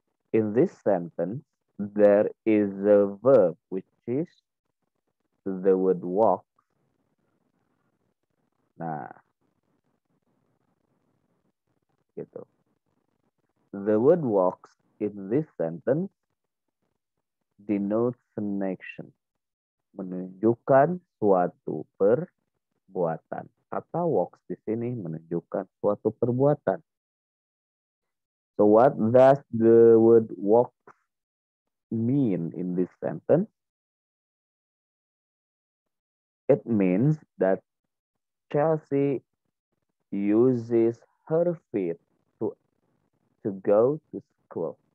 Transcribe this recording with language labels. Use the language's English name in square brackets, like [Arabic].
[English] In this sentence, there is a verb which is the word walk. [Indonesian] Nah, gitu. [English] The word walks in this sentence denotes an action. [Indonesian] Menunjukkan suatu perbuatan. Kata walks di sini menunjukkan suatu perbuatan. [English] So what does the word walks mean in this sentence? It means that Chelsea uses her feet to go to school.